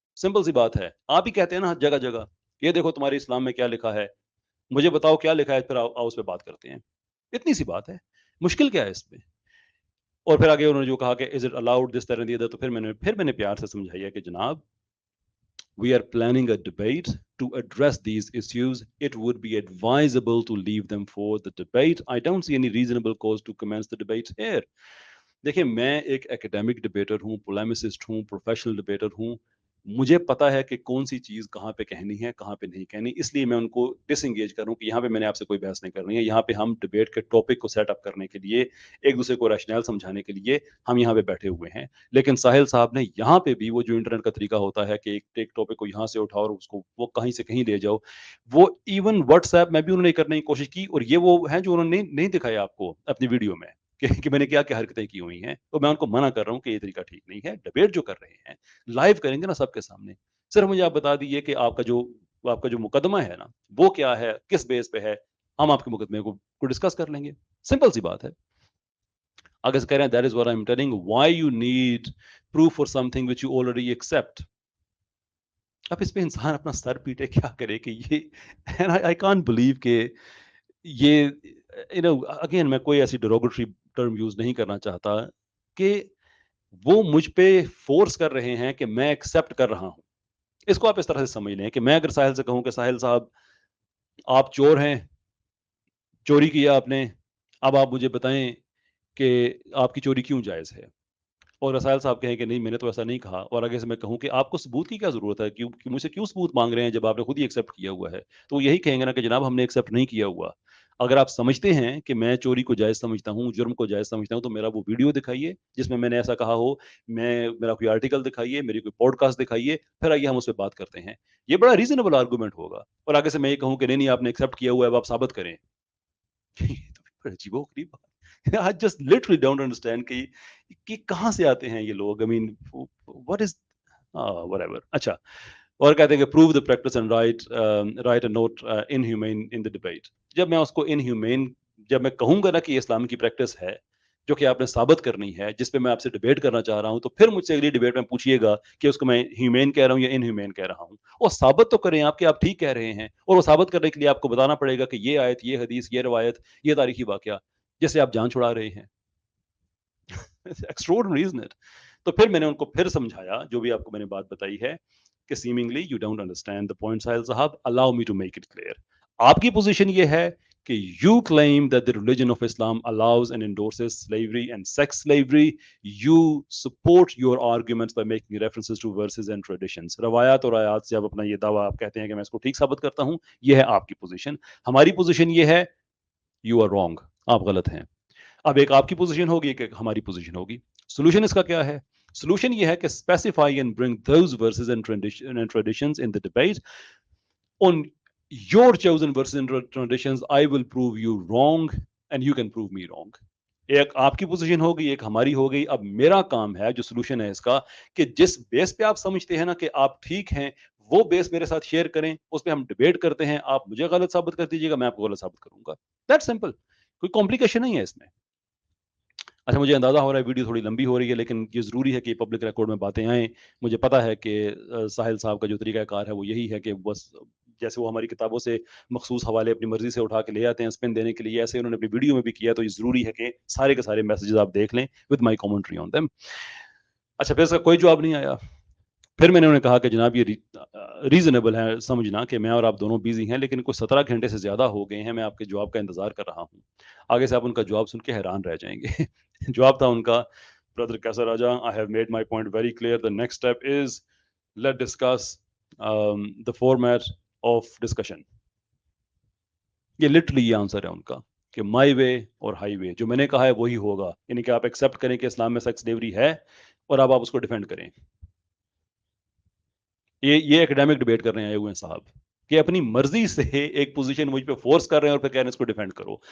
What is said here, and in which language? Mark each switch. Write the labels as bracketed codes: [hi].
[ur] Simple سی بات ہے, آپ ہی کہتے ہیں نا جگہ جگہ, یہ دیکھو تمہارے اسلام میں کیا لکھا ہے, مجھے بتاؤ کیا لکھا ہے, پھر آؤ اس پہ بات کرتے ہیں. اتنی سی بات ہے, مشکل کیا ہے اس پہ. اور پھر آگے انہوں نے جو کہا کہ از اٹ الاؤڈ دس طرح دیا, تو پھر میں نے پیار سے سمجھایا کہ جناب [en] we are planning a debate to address these issues. It would be advisable to leave them for the debate. I don't see any reasonable cause to commence the debate here. [ur] دیکھیں, میں ایک ایکیڈیمک ڈبیٹر ہوں, پولیمسسٹ ہوں, professional debater ہوں. مجھے پتا ہے کہ کون سی چیز کہاں پہ کہنی ہے, کہاں پہ نہیں کہنی. اس لیے میں ان کو ڈس انگیج کروں کہ یہاں پہ میں نے آپ سے کوئی بحث نہیں کرنی ہے. یہاں پہ ہم ڈبیٹ کے ٹاپک کو سیٹ اپ کرنے کے لیے, ایک دوسرے کو ریشنل سمجھانے کے لیے ہم یہاں پہ بیٹھے ہوئے ہیں. لیکن ساحل صاحب نے یہاں پہ بھی وہ جو انٹرنیٹ کا طریقہ ہوتا ہے کہ ایک ٹاپک کو یہاں سے اٹھاؤ اور اس کو وہ کہیں سے کہیں لے جاؤ, وہ ایون واٹس ایپ میں بھی انہوں نے کرنے کی کوشش کی. اور یہ وہ ہیں جو انہوں نے نہیں دکھایا آپ کو اپنی ویڈیو میں کہ میں نے کیا کیا حرکتیں کی ہوئی ہیں. تو میں ان کو منع کر رہا ہوں کہ یہ طریقہ ٹھیک نہیں ہے. ڈبیٹ جو کر رہے ہیں لائیو کریں گے نا سب کے سامنے. صرف مجھے آپ بتا دیجیے کہ آپ کا جو مقدمہ ہے نا وہ کیا ہے, کس بیس پہ ہے, ہم آپ کے مقدمے کو ڈسکس کر لیں گے. سمپل سی بات ہے. اگر کہہ رہے ہیں [en] that is what I'm telling, why you need proof for something which you already accept. [ur] اب اس پہ انسان اپنا سر پیٹے کیا کرے کہ یہ [en] I can't believe [ur] کہ یہ اگین میں کوئی ایسی ڈیروگیٹری ٹرم یوز نہیں کرنا چاہتا کہ وہ مجھ پہ فورس کر رہے ہیں کہ میں ایکسپٹ کر رہا ہوں. اس کو آپ اس طرح سے سمجھ لیں کہ میں اگر ساحل سے کہوں کہ ساحل صاحب آپ چور ہیں, چوری کیا آپ نے, اب آپ مجھے بتائیں کہ آپ کی چوری کیوں جائز ہے, اور ساحل صاحب کہیں کہ نہیں میں نے تو ایسا نہیں کہا, اور آگے سے میں کہوں کہ آپ کو ثبوت کی کیا ضرورت ہے, مجھ سے کیوں ثبوت مانگ رہے ہیں جب آپ نے خود ہی ایکسیپٹ کیا ہوا ہے. تو وہ یہی کہیں گے نا کہ جناب ہم نے ایکسیپٹ نہیں کیا ہوا. اگر آپ سمجھتے ہیں کہ میں چوری کو جائز سمجھتا ہوں, جرم کو جائز سمجھتا ہوں, تو میرا وہ ویڈیو دکھائیے جس میں نے ایسا کہا ہو, میرا کوئی آرٹیکل دکھائیے, میری کوئی پوڈ کاسٹ دکھائیے, پھر آئیے ہم اس پہ بات کرتے ہیں. یہ بڑا ریزنیبل آرگومنٹ ہوگا. اور آگے سے میں یہ کہوں کہ نہیں آپ نے ایکسیپٹ کیا ہوا ہے, اب آپ ثابت کریں. عجیب و غریب بات. [en] I just literally don't understand [ur] کہ کہاں سے آتے ہیں یہ لوگ. [en] I mean, what is whatever. [ur] اچھا, اور کہتے ہیں کہ [en] prove the practice and write a note inhumane in the debate. [ur] جب میں اس کو inhumane, جب میں کہوں گا نا کہ یہ اسلام کی پریکٹس ہے جو کہ آپ نے ثابت کرنی ہے, جس پہ میں آپ سے ڈیبیٹ کرنا چاہ رہا ہوں, تو پھر مجھ سے اگلی ڈیبیٹ میں پوچھیے گا کہ اس کو میں ہیومین کہہ رہا ہوں یا انہیومین کہہ رہا ہوں. اور ثابت تو کریں آپ کہ آپ ٹھیک کہہ رہے ہیں, اور وہ ثابت کرنے کے لیے آپ کو بتانا پڑے گا کہ یہ آیت, یہ حدیث, یہ روایت, یہ تاریخی واقعہ جس سے آپ جان چھڑا رہے ہیں. [en] Extraordinary isn't it? [ur] تو پھر میں نے ان کو پھر سمجھایا جو بھی آپ کو میں نے بات بتائی ہے کہ [en] seemingly you don't understand the point. Sahil صاحب, allow me to make it clear. [ur] آپ کی پوزیشن یہ ہے کہ [en] you claim that the religion of Islam allows and endorses slavery and sex slavery. You support your arguments by making references to verses and traditions. [ur] روایات اور آیات سے آپ اپنا یہ دعویٰ آپ کہتے ہیں کہ میں اس کو ٹھیک ثابت کرتا ہوں. یہ ہے آپ کی پوزیشن. ہماری پوزیشن یہ ہے [en] you are wrong, [ur] آپ غلط ہیں. اب ایک آپ کی پوزیشن ہوگی, ایک ہماری پوزیشن ہوگی. [en] solution [ur] اس کا کیا ہے؟ [en] Solution یہ ہے کہ specify and bring those verses and traditions in the debate. On your chosen verses and traditions, I will prove you wrong and you can prove me wrong. [ur] ایک آپ کی پوزیشن ہوگی, ایک ہماری ہو گئی. اب میرا کام ہے, جو سولوشن ہے اس کا, کہ جس بیس پہ آپ سمجھتے ہیں نا کہ آپ ٹھیک ہیں, وہ بیس میرے ساتھ شیئر کریں, اس پہ ہم ڈیبیٹ کرتے ہیں. آپ مجھے غلط ثابت کر دیجیے گا, میں آپ کو غلط ثابت کروں گا. دیٹ سمپل, کوئی کمپلیکیشن نہیں ہے اس میں. اچھا, مجھے اندازہ ہو رہا ہے ویڈیو تھوڑی لمبی ہو رہی ہے, لیکن یہ ضروری ہے کہ پبلک ریکارڈ میں باتیں آئیں. مجھے پتا ہے کہ ساحل صاحب کا جو طریقہ کار ہے وہ یہی ہے کہ بس جیسے وہ ہماری کتابوں سے مخصوص حوالے اپنی مرضی سے اٹھا کے لے آتے ہیں اسپن دینے کے لیے, ایسے انہوں نے اپنی ویڈیو میں بھی کیا. تو یہ ضروری ہے کہ سارے کے سارے میسیجز آپ دیکھ لیں [en] With my commentary on them. [ur] اچھا, پھر اس کا کوئی جواب نہیں آیا. پھر میں نے انہیں کہا کہ جناب یہ ریزنیبل ہے سمجھنا کہ میں اور آپ دونوں بیزی ہیں, لیکن کوئی 17 گھنٹے سے زیادہ ہو گئے ہیں, میں آپ کے جواب کا انتظار کر رہا ہوں. آگے سے آپ ان کا جواب سن کے حیران رہ جائیں گے. جواب تھا ان کا, برادر کیسر راجا, [en] I have made my point very clear. The next step is let's discuss the format of discussion. [ur] یہ لٹرلی یہ آنسر ہے ان کا کہ مائی وے اور ہائی وے. جو میں نے کہا ہے وہی ہوگا, یعنی کہ آپ ایکسیپٹ کریں کہ اسلام میں سیکس سلیوری ہے اور آپ اس کو ڈیفینڈ کریں. یہ ایکیڈیمک ڈیبیٹ کر رہے ہیں ہوئے ہیں صاحب, کہ اپنی مرضی سے ایک پوزیشن مجھ پہ فورس کر رہے ہیں اور پھر کہہ رہے ہیں اس کو ڈیفینڈ کرو.